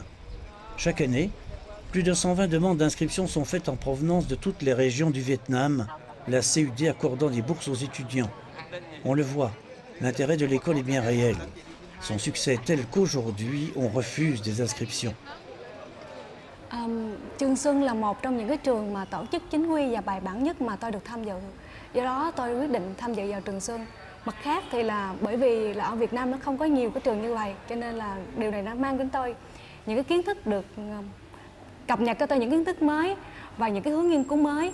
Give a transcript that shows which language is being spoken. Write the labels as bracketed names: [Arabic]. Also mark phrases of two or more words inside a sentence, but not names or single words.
[French] Chaque année, plus de 120 demandes d'inscription sont faites en provenance de toutes les régions du Vietnam, la CUD accordant des bourses aux étudiants. On le voit, l'intérêt de l'école est bien réel. Son succès est tel qu'aujourd'hui, on refuse des inscriptions. [Vietnamese] Trường Xuân là một trong những cái trường mà tổ chức chính quy và bài bản nhất mà tôi được tham dự. Do đó tôi quyết định tham dự vào Trường Xuân. Mặt khác thì là bởi vì là ở Việt Nam nó không có nhiều cái trường như vậy, cho nên là điều này nó mang đến tôi những cái kiến thức được cập nhật cho tôi những kiến thức mới và những cái hướng nghiên cứu mới.